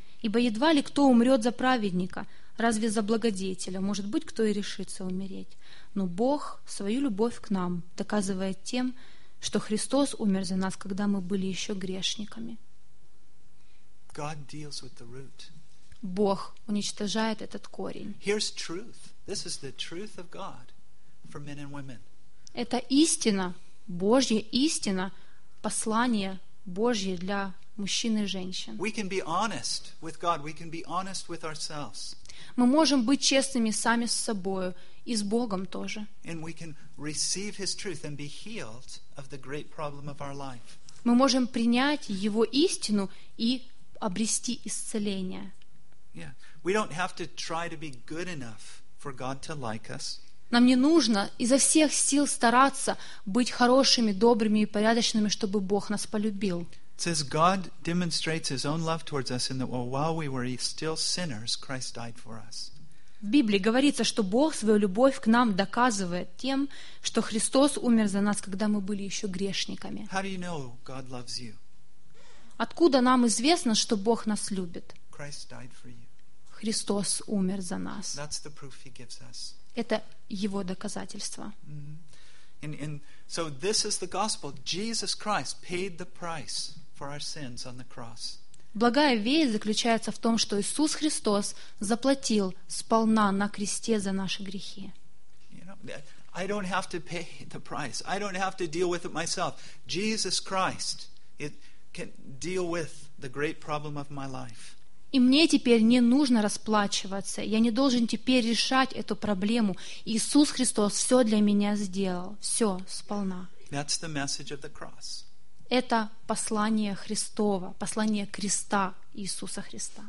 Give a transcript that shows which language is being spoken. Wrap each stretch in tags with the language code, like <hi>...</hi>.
<ru>Ибо едва ли кто умрет за праведника, разве за благодетеля, может быть, кто и решится умереть. Но Бог свою любовь к нам доказывает тем, что Христос умер за нас, когда мы были еще грешниками».</ru> <en>God deals with the root.</en> <ru>Бог уничтожает этот корень.</ru> <en>Here's truth. This is the truth of God for men and women.</en> <ru>Это истина, Божья истина, послание Божье для мужчин и женщин.</ru> <en>We can be honest with God, we can be honest with ourselves.</en> <ru>Мы можем быть честными сами с собой и с Богом тоже.</ru> <en>And we can receive his truth and be healed of the great problem of our life.</en> <ru>Мы можем принять его истину и обрести исцеление.</ru> <en>Yeah. We don't have to try to be good enough for God to like us.</en> <ru>Нам не нужно изо всех сил стараться быть хорошими, добрыми и порядочными, чтобы Бог нас полюбил.</ru> <en>It says God demonstrates His own love towards us in that while we were still sinners, Christ died for us.</en> <ru>В Библии говорится, что Бог свою любовь к нам доказывает тем, что Христос умер за нас, когда мы были еще грешниками.</ru> <en>How do you know God loves you?</en> <ru>Откуда нам известно, что Бог нас любит?</ru> <en>Christ died for you.</en> <ru>Христос умер за нас.</ru> <en>That's the proof He gives us.</en> <ru>Это Его доказательство. Mm-hmm.</ru> <en>And so this is the gospel. Jesus Christ paid the price for our sins on the cross.</en> <ru>Благая весть заключается в том, что Иисус Христос заплатил сполна на кресте за наши грехи.</ru> <en>I don't have to pay the price. I don't have to deal with it myself. Jesus Christ can deal with the great problem of my life.</en> <ru>И мне теперь не нужно расплачиваться. Я не должен теперь решать эту проблему. Иисус Христос все для меня сделал. Все, сполна.</ru> <en>That's the message of the cross.</en> <ru>Это послание Христово, послание креста Иисуса Христа.</ru>